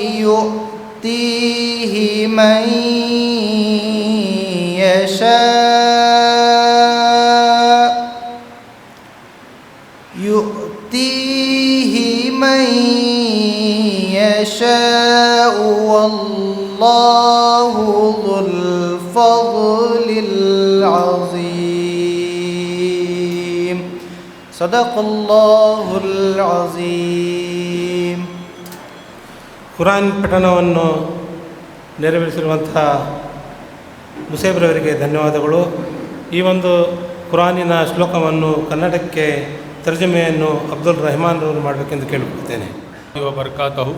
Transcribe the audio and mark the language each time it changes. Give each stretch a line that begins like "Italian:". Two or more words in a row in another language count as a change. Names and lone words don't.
Arabic: يؤتيه من يشاء والله ذو الفضل العظيم. صدق الله العظيم.
Kannada: ಕುರಾನ್ ಪಠಣವನ್ನು ನೆರವೇರಿಸಿರುವಂಥ ಮುಸೇಬ್ರವರಿಗೆ ಧನ್ಯವಾದಗಳು. ಈ ಒಂದು ಕುರಾನಿನ ಶ್ಲೋಕವನ್ನು ಕನ್ನಡಕ್ಕೆ ತರ್ಜಮೆಯನ್ನು ಅಬ್ದುಲ್ ರೆಹಮಾನ್ ರವರು ಮಾಡಬೇಕೆಂದು ಕೇಳಿಕೊಳ್ಳುತ್ತೇನೆ. ಬರ್ಕಾತಹು.